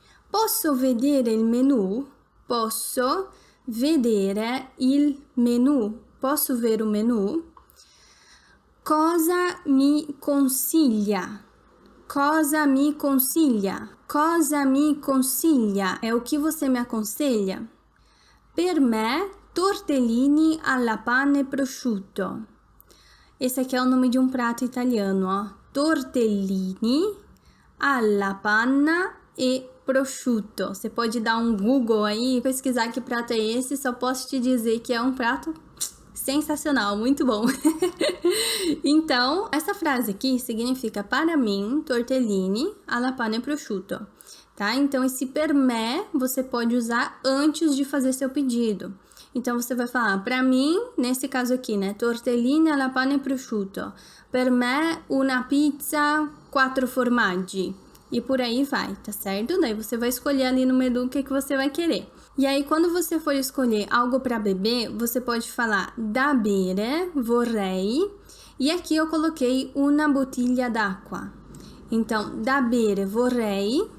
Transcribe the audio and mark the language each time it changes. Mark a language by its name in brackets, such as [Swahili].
[Italian] Posso vedere il menu? Posso vedere il menu? [Portuguese] Posso ver o menu? [Italian] Cosa mi consiglia? Cosa mi consiglia? Cosa mi consiglia? [Portuguese] É o que você me aconselha? [Italian] Per me, tortellini alla panna e prosciutto. [Portuguese] Esse aqui é o nome de um prato italiano, ó. [Italian] Tortellini alla panna e prosciutto. [Portuguese] Você pode dar um Google aí e pesquisar que prato é esse. Só posso te dizer que é um prato sensacional, muito bom. Então, essa frase aqui significa para mim, [Italian] tortellini alla panna e prosciutto, [Portuguese] tá? Então, esse per me você pode usar antes de fazer seu pedido. Então, você vai falar, para mim, nesse caso aqui, né? [Italian] Tortellini alla panna e prosciutto. Per me, una pizza, 4 formaggi. [Portuguese] E por aí vai, tá certo? Daí você vai escolher ali no menu o que você vai querer. E aí, quando você for escolher algo para beber, você pode falar [Italian] da bere, vorrei. [Portuguese] E aqui eu coloquei [Italian] una bottiglia d'acqua. [Portuguese] Então, [Italian] da bere, vorrei.